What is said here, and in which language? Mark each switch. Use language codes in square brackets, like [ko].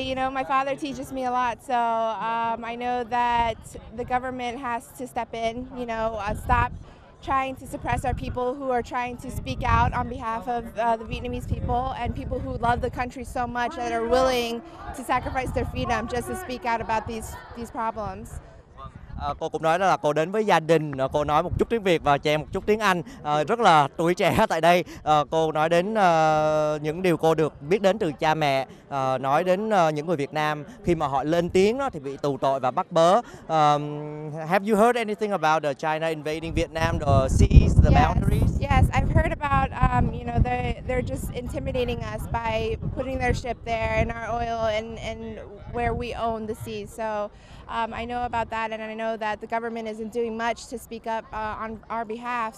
[en] You know, my father teaches me a lot, so I know that the government has to step in, stop trying to suppress our people who are trying to speak out on behalf of the Vietnamese people and people who love the country so much that are willing to sacrifice their freedom just to speak out about these problems. [vi] Cô cũng nói là cô đến với gia đình, cô nói một chút tiếng Việt và chèn một chút tiếng Anh, rất là tuổi trẻ tại đây. Cô nói đến những điều cô được biết đến từ cha mẹ, nói đến những người Việt Nam khi mà họ lên tiếng đó thì bị tù tội và bắt bớ. [en] Have you heard anything about China invading Vietnam, the seas, the boundaries? Yes, I've heard about they're just intimidating us by putting their ship there and our oil and where we own the seas. So I know about that, and I know that the government isn't doing much to speak up on our behalf.